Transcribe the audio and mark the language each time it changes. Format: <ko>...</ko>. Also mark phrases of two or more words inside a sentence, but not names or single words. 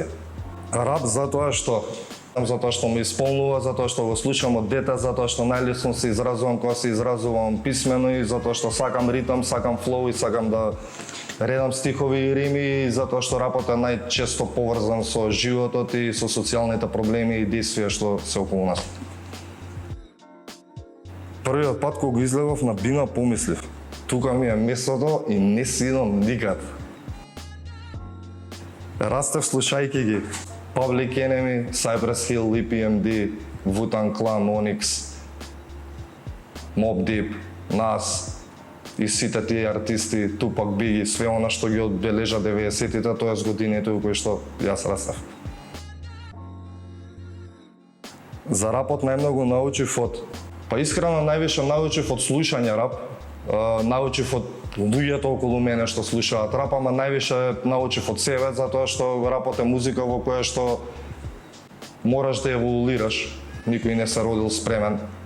<mk>Рап затоа што ме исполнува, затоа што го слушам од дете, затоа што најлесно се изразувам кога се изразувам писмено и затоа што сакам ритам, сакам флоу и сакам да редам стихови и рими, затоа што рапот е најчесто поврзан со животот и со социјалните проблеми и действија што се околу нас. Првиот пат кога го излегов на Бина помислив, тука ми е местото и не си идам никад. Растев слушајќи ги Public Enemy, Cypress Hill, EPMD, Wu-Tang Clan, Onyx, Mobb Deep, Nas и сите тие артисти, Tupac, Biggie, све она што ги одбележа 90-тите, тоест годините во кои што јас растев. За рапот најмногу научив од... искрено највише научив од слушање рап, научив од луѓето околу мене што слушаат рап, ама највише научив од себе, затоа што рапот е музика во која што мораш да еволуираш, никој не се родил спремен.</mk>